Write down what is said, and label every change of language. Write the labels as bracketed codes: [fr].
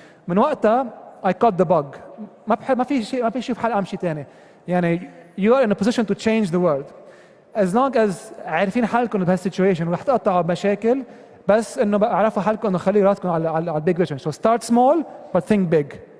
[ar] من وقتها [en] I caught the bug. [ar] ما في شيء في حال اعمل شيء ثاني. يعني [en] you are in a position to change the world as long as [ar] عارفين حالكم بهالسيتويشن، ورح تقطعوا بمشاكل، بس انه بقى اعرفوا حالكم انه خلي راسكم على البيج فيجن. [en] So start small but think big.